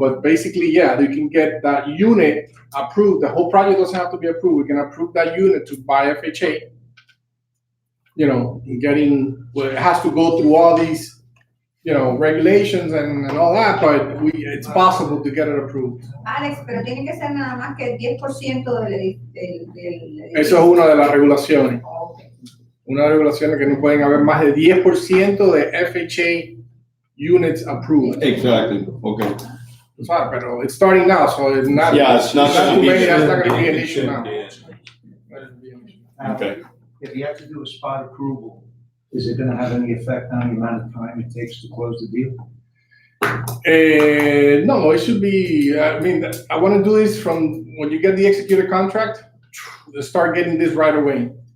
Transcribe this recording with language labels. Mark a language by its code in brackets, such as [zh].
[en] But basically, yeah, you can get that unit approved. The whole project doesn't have to be approved. We can approve that unit to buy FHA. It has to go through all these, regulations and all that, but it's possible to get it approved. [es] Alex, pero tiene que ser nada más que el 10% del Eso es una de las regulaciones. [en] Okay. [es] Una de las regulaciones que no pueden haber más de 10% de [en] FHA units approved. Exactly, okay. Sorry, pero it's starting now, so it's not. Yeah, it's not gonna too be- many, that's not gonna be an issue now. Okay. If you have to do a spot approval, is it gonna have any effect on the amount of time it takes to close the deal? No, it should be, I want to do this from when you get the executed contract, start getting this right away.